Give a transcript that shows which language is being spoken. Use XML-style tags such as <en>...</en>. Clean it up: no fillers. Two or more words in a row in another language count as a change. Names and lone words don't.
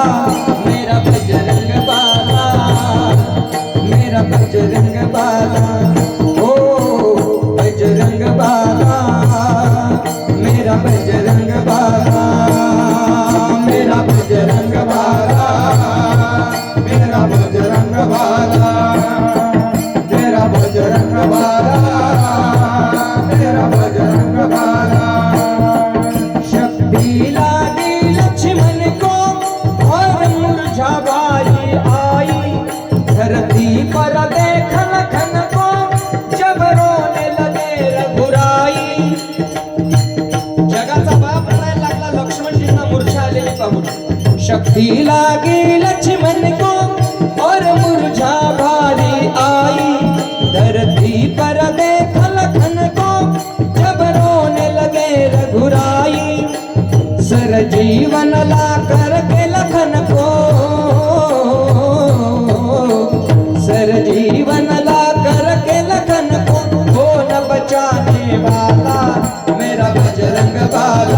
<hi>मेरा बजरंग बाला, मेरा बजरंग बाला, ओ बजरंग बाला, मेरा बजरंग बाला, मेरा बजरंग बाला, मेरा बजरंग बाला, मेरा बजरंग बाला, मेरा बजरंग बाला. शक्ति लागी लक्ष्मण को और मुरझा बारी आई, धरती पर देख लखन को जब रोने लगे रघुराई.</hi> <mr>जगाचा बाप रडायला लागला लक्ष्मणजींना मूर्छा आलेली पाहून.</mr> <hi>शक्ति लागी लक्ष्मण को और मुरझा भारी आई, धरती पर देख लखन को जब रोने लगे रघुराई. सर जीवन ला करके लखन को, सर जीवन ला करके लखन को, कौन बचाने वाला मेरा बजरंग बाला.</hi>